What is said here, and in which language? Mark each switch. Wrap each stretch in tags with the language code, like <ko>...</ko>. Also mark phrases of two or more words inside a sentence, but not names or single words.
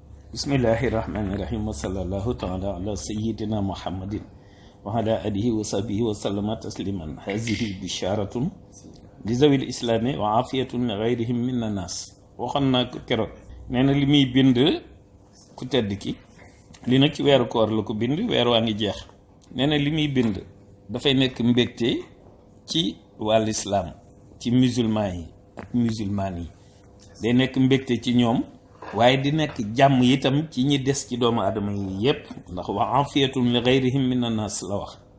<ar>بسم الله الرحمن الرحيم وصلى الله تعالى على سيدنا محمد وعلى آله وصحبه وسلم تسليما. هذه بشارة لذوي الإسلام وعافية لغيرهم من الناس.</ar> <wo>waxoon naa ko keroog nee na li muy bind ku tedd ki li nag ci weeru koor la ko bind weer waa ngi jeex. nee na li muy bind dafay nekk mbégte ci wàll islam, ci musulman yi ak musulman yi, day nekk mbégte ci ñoom waaye di nekk jàmm itam ci ñi des ci doomu aadama yi yépp, ndax</wo> <ar>وعافية لغيرهم من الناس</ar> <wo>la wax.</wo>